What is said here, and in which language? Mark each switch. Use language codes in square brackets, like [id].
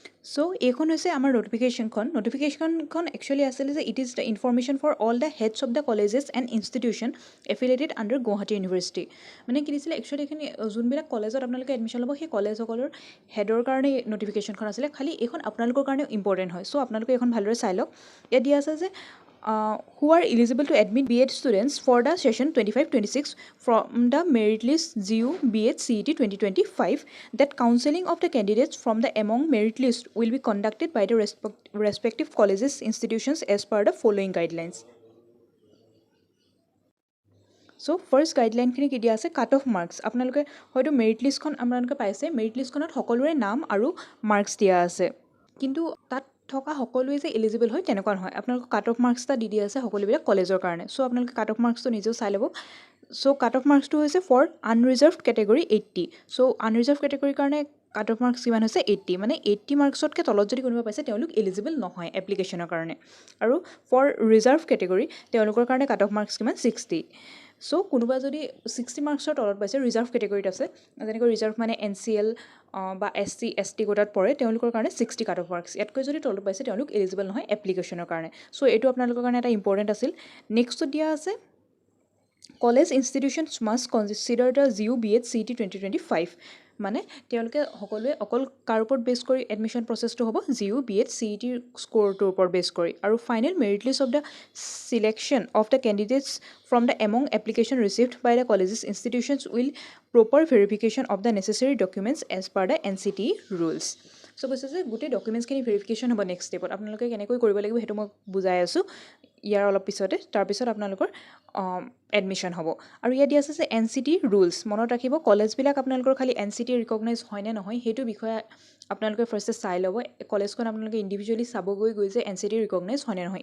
[as] চ' এইখন হৈছে আমাৰ নটিফিকেশ্যনখন একচুৱেলি আছিলে যে [en] It is the information for all the heads of the colleges and institution affiliated under Guwahati university. [as] মানে কি দিছিলে একচুৱেলি এইখিনি যোনবিলাক কলেজত আপোনালোকে এডমিশ্যন ল'ব সেই কলেজসকলৰ হেডৰ কাৰণে নটিফিকেশ্যনখন আছিলে। খালি এইখন আপোনালোকৰ কাৰণেও ইম্পৰ্টেণ্ট হয়। চ' আপোনালোকে এইখন ভালদৰে চাই লওক। ইয়াত দিয়া আছে যে [en] who are eligible to admit B.Ed students for the session 25-26 from the merit list GU B.Ed CET 2025, that counseling of the candidates from the among merit list will be conducted by the respective colleges institutions as per the following guidelines. [as] So first গাইডলাইনখিনি কি দিয়া আছে, cut off marks. আপোনালোকে হয়তো merit লিষ্টখন আপোনালোকে পাইছে। Merit লিষ্টখনত সকলোৰে নাম আৰু মাৰ্কছ দিয়া আছে, কিন্তু তাত থকা সকলোৱে যে এলিজিবল হয় তেনেকুৱা নহয়। আপোনালোকক কাট অফ মাৰ্কছ এটা দি দিয়া আছে সকলোবিলাক কলেজৰ কাৰণে। চ' আপোনালোকে কাট অফ মাৰ্কছটো নিজেও চাই ল'ব। চ' কাট অফ মাৰ্কছটো হৈছে [en] for unreserved category [as] 80। So unreserved কেটেগৰীৰ কাৰণে কাট অফ মাৰ্কছ কিমান হৈছে 80। মানে 80 মাৰ্কছতকৈ তলত যদি কোনোবা পাইছে তেওঁলোক এলিজিবল নহয় এপ্লিকেশ্যনৰ কাৰণে। আৰু [en] for reserve category [as] তেওঁলোকৰ কাৰণে কাট অফ মাৰ্কছ কিমান 60। চ' কোনোবা যদি 60 মাৰ্কছৰ তলত পাইছে, ৰিজাৰ্ভ কেটেগৰীত আছে, যেনেকৈ ৰিজাৰ্ভ মানে NCL বা SC ST কোটাত পৰে, তেওঁলোকৰ কাৰণে 60 কাট অফ মাৰ্কছ। ইয়াতকৈ যদি তলত পাইছে তেওঁলোক এলিজিবল নহয় এপ্লিকেশ্যনৰ কাৰণে। চ' এইটো আপোনালোকৰ কাৰণে এটা ইম্পৰ্টেণ্ট আছিল। নেক্সটত দিয়া আছে [en] College institutions must consider the GU B.Ed CET 2025। [as] মানে তেওঁলোকে সকলোৱে অকল কাৰ ওপৰত বেছ কৰি এডমিশ্যন প্ৰচেছটো হ'ব, GU B.Ed CET স্ক'ৰটোৰ ওপৰত বেছ কৰি। [en] আৰু final merit list of the selection of the candidates from the among application received by the colleges institutions will proper verification of the necessary documents as per the NCT rules. [as] চ' কৈছে যে গোটেই ডকুমেণ্টছখিনি verification হ'ব next ষ্টেপত। আপোনালোকে কেনেকৈ কৰিব লাগিব সেইটো মই বুজাই আছোঁ ইয়াৰ অলপ পিছতে। তাৰপিছত আপোনালোকৰ এডমিশ্যন হ'ব। আৰু ইয়াত দিয়া আছে যে NCT ৰুলছ মনত ৰাখিব। কলেজবিলাক আপোনালোকৰ খালি NCT ৰিকগনাইজ হয় নে নহয় সেইটো বিষয়ে আপোনালোকে ফাৰ্ষ্টে চাই ল'ব। কলেজখন আপোনালোকে ইণ্ডিভিজুৱেলি চাবগৈ যে NCT ৰিকগনাইজ হয় নে নহয়।